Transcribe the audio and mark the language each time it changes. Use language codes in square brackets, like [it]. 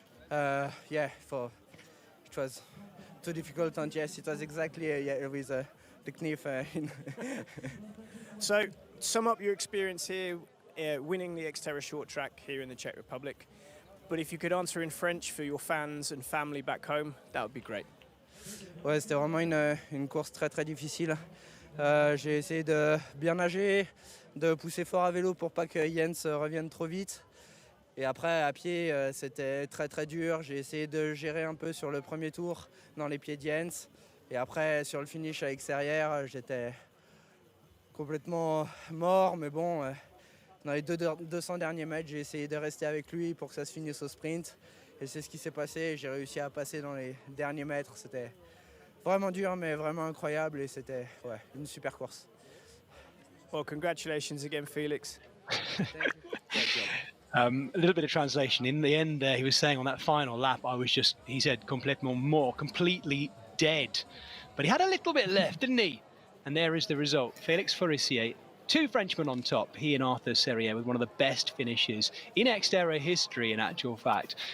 [en] It was too difficult, and yes, it was exactly with the knife. So, sum up your experience here, winning the XTERRA short track here in the Czech Republic. But if you could answer in French for your fans and family back home, that would be great. [fr] Ouais, c'était vraiment une course très très difficile. J'ai essayé de bien nager, de pousser fort à vélo pour pas que Jens revienne trop vite. Et après, à pied, c'était très très dur. J'ai essayé de gérer un peu sur le premier tour dans les pieds de Jens. Et après, sur le finish à l'extérieur, j'étais complètement mort. Mais bon, dans les 200 derniers mètres, j'ai essayé de rester avec lui pour que ça se finisse au sprint. Et c'est ce qui s'est passé. J'ai réussi à passer dans les derniers mètres. C'était vraiment dur, mais vraiment incroyable. Et c'était une super course. [en] Well, congratulations again, Felix. A little bit of translation. In the end, he was saying on that final lap, he said, completely dead. But he had a little bit left, didn't he? And there is the result. Felix Forissier, 2 Frenchmen on top, he and Arthur Serrier, with one of the best finishes in XTERRA history, in actual fact.